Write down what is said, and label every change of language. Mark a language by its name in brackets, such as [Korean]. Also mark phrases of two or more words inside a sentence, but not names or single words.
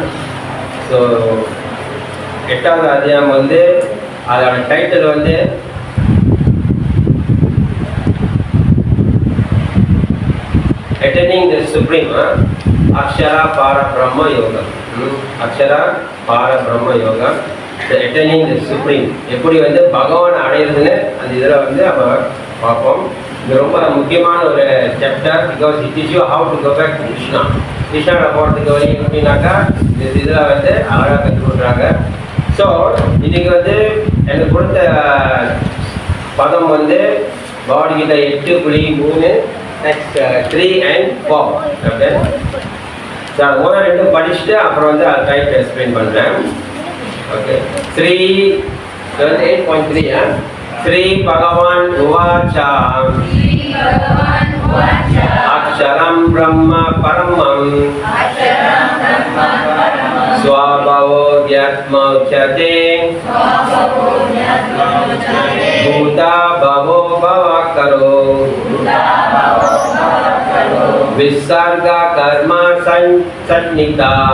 [Tamil] ஸோ 8வது அத்தியாயம் வந்து அதோட டைட்டில் வந்து [English] attending the supreme [Tamil] அக்ஷரா பார பிரம்ம யோகம். அக்ஷரா பார பிரம்ம யோகம், [English] attending the supreme, [Tamil] எப்படி வந்து பகவான் அடையிறதுன்னு அந்த இதில் வந்து நம்ம பார்ப்போம். இது ரொம்ப முக்கியமான ஒரு சாப்டர். [English] because it is you how to go back to Krishna. [Tamil] கிருஷ்ணாவோட போகிறதுக்கு வழி எப்படின்னாக்கா இந்த இதில் வந்து அழகாக கற்றுக் கொடுக்குறாங்க. ஸோ இதுக்கு வந்து எனக்கு கொடுத்த பதம் வந்து பகவத்கீதை 8.3 நெக்ஸ்ட் 3 and 4. ஓகே, ஸோ அது முதல் 2 படிச்சுட்டு அப்புறம் வந்து அதை [English] type explain [Tamil] பண்ணுறேன். [Sanskrit] ஓகே, 8.3 श्री भगवान उवाच अक्षरं ब्रह्म परमं स्वभावोऽध्यात्म उच्यते भूता भवो भवकरो विसर्ग कर्म संनिता.